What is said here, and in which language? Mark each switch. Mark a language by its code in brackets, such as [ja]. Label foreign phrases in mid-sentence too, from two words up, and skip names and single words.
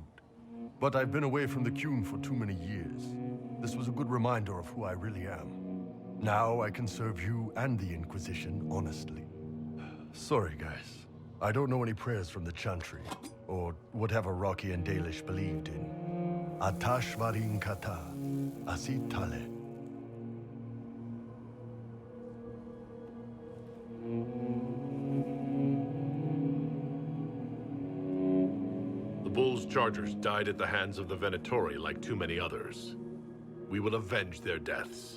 [en] But I've been away from the Qun for too many years. This was a good reminder of who I really am. Now I can serve you and the Inquisition honestly. Sorry, guys. I don't know any prayers from the Chantry, or whatever Rocky and Dalish believed in. Atash varin kata, asit tale. The Bull's chargers died at the hands of the Venatori like too many others. We will avenge their deaths.